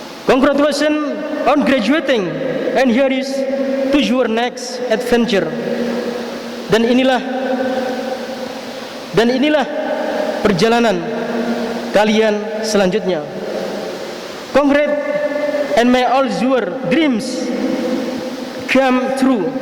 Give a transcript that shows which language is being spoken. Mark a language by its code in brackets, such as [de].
[en] Congratulations on graduating, and here is to your next adventure. [id] Dan inilah perjalanan kalian selanjutnya. [en] Congrats, and may all your dreams come true.